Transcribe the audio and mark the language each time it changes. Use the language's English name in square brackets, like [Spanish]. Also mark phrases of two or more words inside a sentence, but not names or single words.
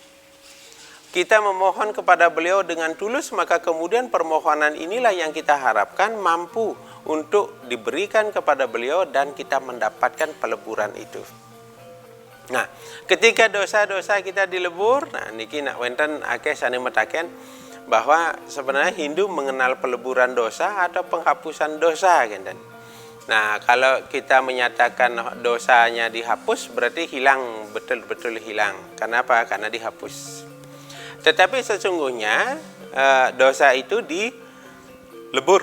[Indonesian] Kita memohon kepada beliau dengan tulus, maka kemudian permohonan inilah yang kita harapkan mampu untuk diberikan kepada beliau dan kita mendapatkan peleburan itu. Nah, ketika dosa-dosa kita dilebur, nah [Balinese] niki nak wenten akeh sane metaken [Indonesian] bahwa sebenarnya Hindu mengenal peleburan dosa atau penghapusan dosa kan. Nah, kalau kita menyatakan dosanya dihapus berarti hilang, betul-betul hilang. Kenapa? Karena dihapus. Tetapi sesungguhnya dosa itu dilebur.